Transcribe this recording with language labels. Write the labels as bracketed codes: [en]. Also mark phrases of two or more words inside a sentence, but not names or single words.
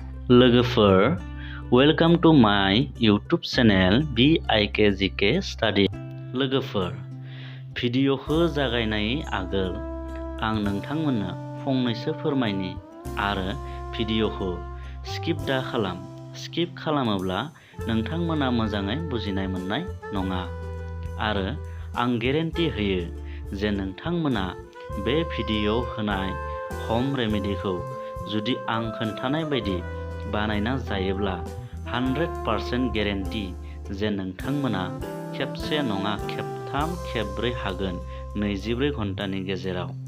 [en] Lwgwpwr, welcome to my YouTube channel bikgk study. [brx] Lwgwpwr, भिडिअखौ जागायनायनि आगोल आं नोंथांमोननो फंनैसो फोरमायनि आरो भिडिअखौ स्किप दा खालाम। स्किप खालामोब्ला नोंथांमोना मोजाङै बुजिनाय मोननाय नङा आरो आं गेरेन्टि होयो जे नोंथांमोना बे भिडिअआव होनाय हम रेमेडिखौ जुदि आं खोन्थानाय बायदि बानायना जायोब्ला 100% गेरेन्टि जे नोंथांमोना खेबसे नङा खेबथाम खेबब्रै हागोन 24 घन्टानि गेजेराव।